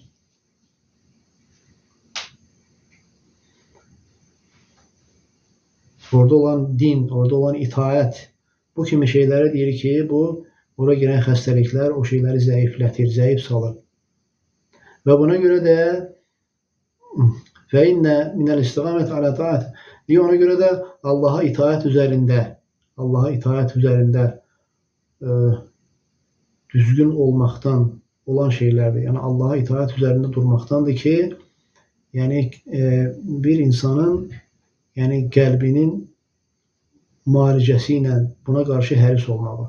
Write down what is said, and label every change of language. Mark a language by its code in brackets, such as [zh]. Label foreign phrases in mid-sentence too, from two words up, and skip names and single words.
[az] Orada olan din, orada olan itaət, bu kimi şeylərə deyir ki, bu ora girən xəstəliklər o şeyləri zəiflətir, zəif salır. Və buna görə də [ar] فَإِنَّ مِنَ الْاِسْتِقَامَةِ عَلَى طَاعَةِ. [az] Ona görə də Allaha itaət üzərində düzgün olmaqdan olan şeylərdir. Yəni Allaha itaət üzərində durmaqdandır ki, yəni bir insanın yəni qəlbinin müalicəsi ilə buna qarşı həris olmağı.